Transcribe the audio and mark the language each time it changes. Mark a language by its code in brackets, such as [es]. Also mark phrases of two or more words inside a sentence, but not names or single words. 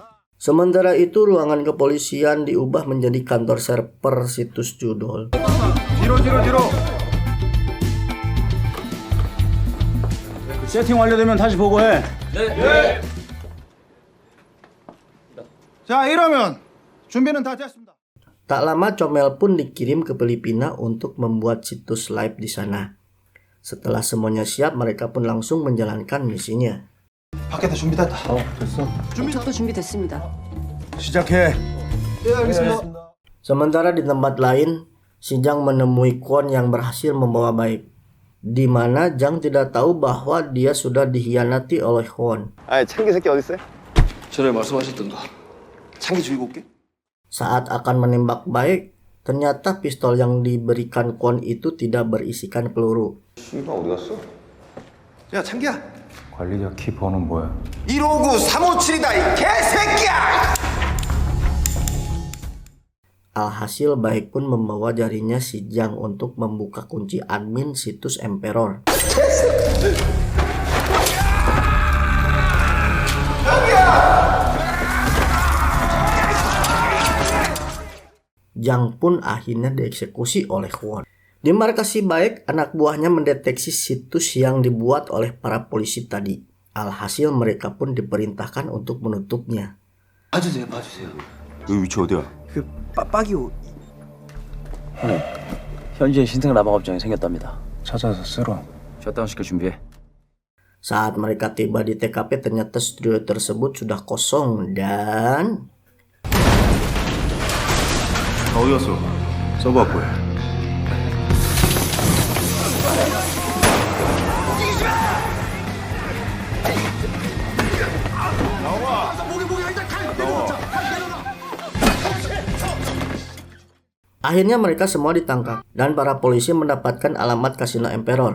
[id] Sementara itu ruangan kepolisian diubah menjadi kantor server situs judul. [ko] 뒤로. 세팅 완료되면 다시 보고해. 네. 자 이러면 준비는 다 됐습니다. [id] Tak lama Chomel pun dikirim ke Filipina untuk membuat situs live di sana. Setelah semuanya siap, mereka pun langsung menjalankan misinya. [ko] 밖에다 준비됐다. 됐어. 저도 준비됐습니다. 시작해. 예, 알겠습니다. [id] Sementara di tempat lain, si Jang menemui Kwon yang berhasil membawa Baek. Di mana Jang tidak tahu bahwa dia sudah dikhianati oleh Kwon. [ko] 창기 새끼 어디 있어요? 전에 말씀하셨던 거. 창기 주의고 올게. [id] Saat akan menembak Baek, ternyata pistol yang diberikan Kwon itu tidak berisikan peluru. [ko] 씨발 어디 갔어? 야 창기야. 관리자 키 번호는 뭐야? 159 357이다 이 개새끼야! [id] Alhasil Baek pun membawa jarinya si Jang untuk membuka kunci admin situs Emperor. Jang pun akhirnya dieksekusi oleh Kwon. Di markas si Baek, anak buahnya mendeteksi situs yang dibuat oleh para polisi tadi. Alhasil mereka pun diperintahkan untuk menutupnya. [ko] 봐주세요. 여기 위치 어디야? 빠기오. 현지에 신생 라방 업장이 생겼답니다. 찾아서 쓸어. 셧다운 시킬 준비해. [id] Saat mereka tiba di TKP, ternyata studio tersebut sudah kosong dan... [ko] 어디 갔어? 서버 앞에. [id] Akhirnya mereka semua ditangkap dan para polisi mendapatkan alamat kasino Emperor.